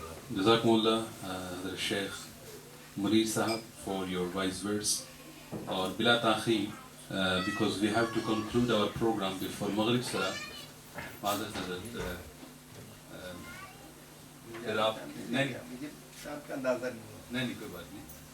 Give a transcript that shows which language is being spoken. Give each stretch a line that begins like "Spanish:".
Urdu: جزاکم اللہ حضرت شیخ منیر صاحب
English: for your wise words.
Urdu: اور بلا تاخیر
English: because we have to conclude our program before Maghrib Salah.
Urdu: معذرت حضرت پھر آپ نہیں کوئی بات نہیں.